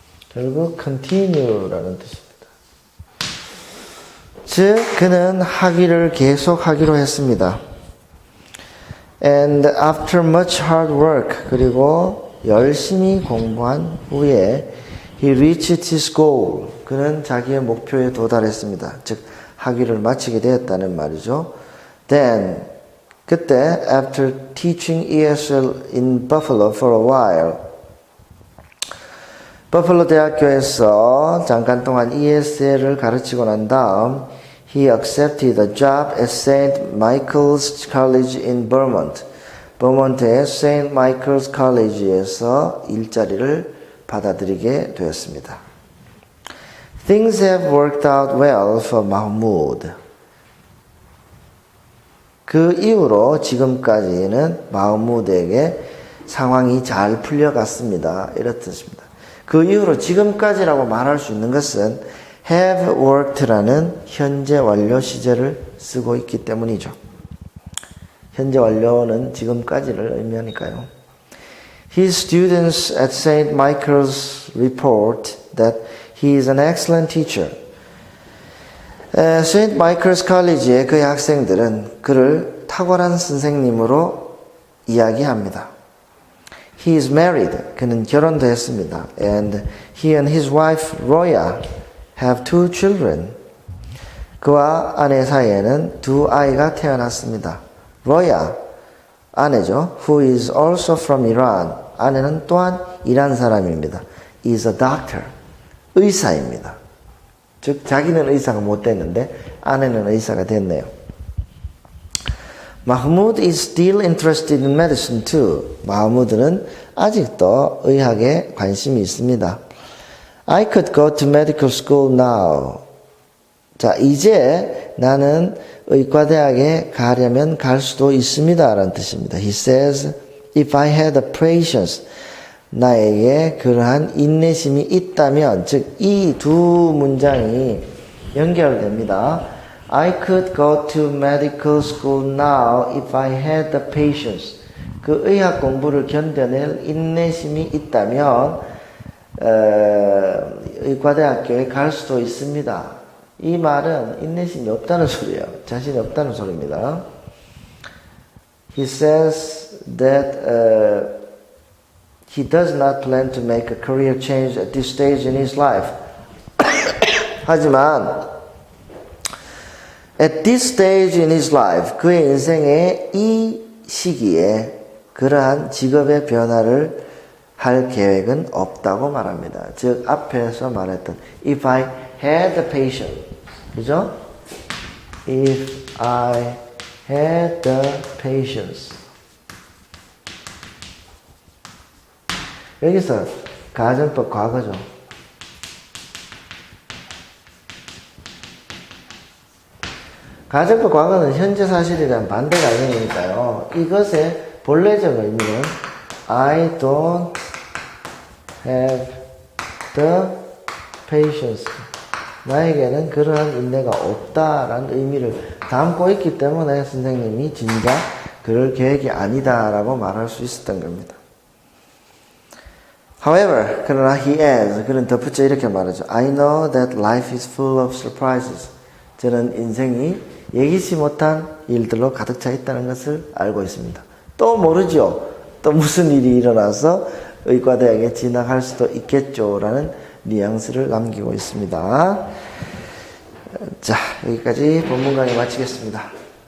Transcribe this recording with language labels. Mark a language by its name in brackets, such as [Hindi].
[Korean] 결국 continue라는 뜻입니다. 즉 그는 학위를 계속하기로 했습니다. [English] And after much hard work, [Korean] 그리고 열심히 공부한 후에 [English] he reached his goal. [Korean] 그는 자기의 목표에 도달했습니다. 즉 학위를 마치게 되었다는 말이죠. [English] Then [Korean] 그때 [English] after teaching ESL in Buffalo for a while, [Korean] 버펄로 대학교에서 잠깐 동안 ESL을 가르치고 난 다음 [English] he accepted a job at St. Michael's College in Vermont. [Korean] 버몬트의 St. Michael's College에서 일자리를 받아들이게 되었습니다. [English] Things have worked out well for Mahmoud. [Korean] 그 이후로 지금까지는 마흐무드에게 상황이 잘 풀려갔습니다. 이런 뜻입니다. 그 이후로 지금까지라고 말할 수 있는 것은 have worked라는 현재 완료 시제를 쓰고 있기 때문이죠. 현재 완료는 지금까지를 의미하니까요. [English] His students at St. Michael's report that he is an excellent teacher. St. [Korean] Michael's College의 그의 학생들은 그를 탁월한 선생님으로 이야기합니다. [English] He is married. [Korean] 그는 결혼도 했습니다. [English] And he and his wife Roya have 2 children. [Korean] 그와 아내 사이에는 2 아이가 태어났습니다. 로야, 아내죠. [English] Who is also from Iran. [Korean] 아내는 또한 이란 사람입니다. [English] is a doctor. [Korean] 의사입니다. 즉 자기는 의사가 못 됐는데 아내는 의사가 됐네요. [English] Mahmoud is still interested in medicine too. [Korean] 마흐무드는 아직도 의학에 관심이 있습니다. [English] I could go to medical school now. [Korean] 자, 이제 나는 의과대학에 가려면 갈 수도 있습니다. 라는 뜻입니다. [English] He says, if I had the patience, [Korean] 나에게 그러한 인내심이 있다면, 즉, 이 두 문장이 연결됩니다. [English] I could go to medical school now if I had the patience. [Korean] 그 의학 공부를 견뎌낼 인내심이 있다면, 의과대학교에 갈 수도 있습니다. 이 말은 인내심이 없다는 소리예요. 자신이 없다는 소리입니다. [English] He says that he does not plan to make a career change at this stage in his life. [Korean] 하지만 [English] at this stage in his life, [Korean] 그의 인생의 이 시기에 그러한 직업의 변화를 할 계획은 없다고 말합니다. 즉 앞에서 말했던 [English] if I had the patience, [Korean] 그죠? [English] If I had the patience. [Korean] 여기서 가정법 과거죠. 가정법 과거는 현재 사실이란 반대 가정이니까요. 이것의 본래적 의미는 [English] I don't have the patience. [Korean] 나에게는 그러한 인내가 없다라는 의미를 담고 있기 때문에 선생님이 진작 그럴 계획이 아니다라고 말할 수 있었던 겁니다. [English] However, [Korean] 그러나 [English] he adds, [Korean] 그는 덧붙여 이렇게 말하죠. [English] I know that life is full of surprises. [Korean] 저는 인생이 예기치 못한 일들로 가득 차 있다는 것을 알고 있습니다. 또 모르죠. 또 무슨 일이 일어나서 의과대학에 진학할 수도 있겠죠. 라는 뉘앙스를 남기고 있습니다. 자, 여기까지 본문 강의 마치겠습니다.